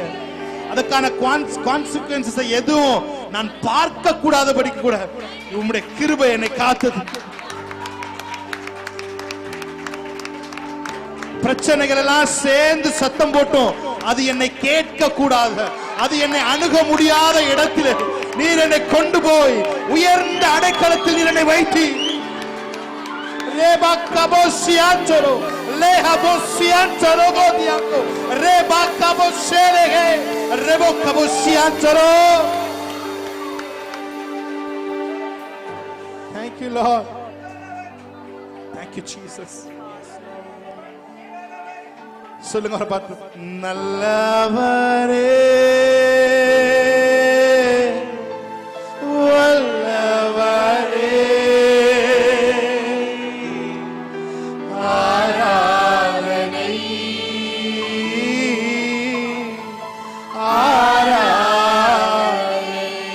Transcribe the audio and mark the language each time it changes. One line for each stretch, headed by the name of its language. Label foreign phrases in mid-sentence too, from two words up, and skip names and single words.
Tamil: அதுக்கான கான்சிக்வன்சஸ் எதுவும் நான் பார்க்க கூடாதபடிக்கு கூட உம்முடைய கிருபை என்னை காத்தது. பிரச்சனைகள் எல்லாம் சேர்ந்து சத்தம் போட்டோம், அது என்னை கேட்க கூடாது, அது என்னை அணுக முடியாத இடத்தில் நீர் என்னை கொண்டு போய் உயர்ந்த அடைக்கலத்தில் நீர் என்னை வைத்தி Reba kabosiantoro, leha bosiantoro godianto, reba kaboselehe, rebo kabosiantoro.
English: Thank you, Lord. Thank you, Jesus.
Tamil: சொல்லுங்க ஒரு பாட்டு. நல்லவரே, வல்லவரே, ஆராதனை ஆராதனை,